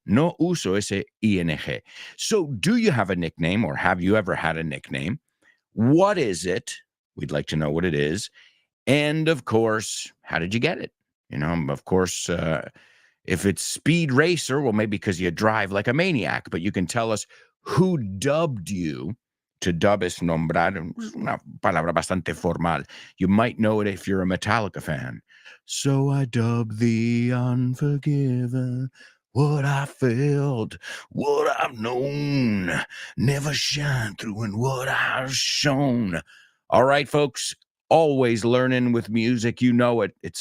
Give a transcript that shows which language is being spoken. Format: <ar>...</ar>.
<es>No uso ese ing.</es> <en>So do you have a nickname or have you ever had a nickname? What is it? We'd like to know what it is. And of course, how did you get it? You know, of course, If it's Speed Racer, well, maybe because you drive like a maniac, but you can tell us who dubbed you.</en> <es>To dub es nombrar, es una palabra bastante formal.</es> <en>You might know it if you're a Metallica fan. So I dub the unforgiven. What I felt, what I've known, never shine through in what I've shown. All right, folks, always learning with music. You know it.</en>